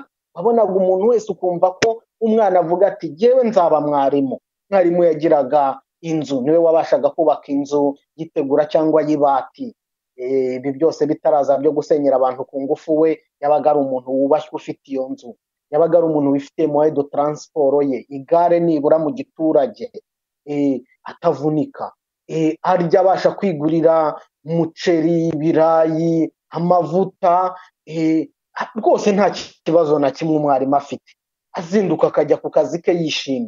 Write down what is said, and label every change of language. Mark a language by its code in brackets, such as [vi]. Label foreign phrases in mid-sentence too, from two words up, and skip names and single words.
[rw] Wabonaga umuntu wese ukumva ko umwana avuga ati jyewe nzaba mwarimu. Mwarimu yagiraga inzu, niwe wabashaga kubaka inzu yitegura cyangwa y'ibati. Ibi byose bitaraza byo gusenyera abantu ku ngufu, we yabaga ari umuntu wubashywe ufite iyo nzu, yabaga ari umuntu wifite [fr] moyen de transport [rw] ye, igare nibura mu giturage, atavunika, arya abasha kwigurira umuceri, ibirayi, amavuta, rwose nta kibazo na kimwe umwarimu afite, azinduka akajya ku kazi ke yishimye.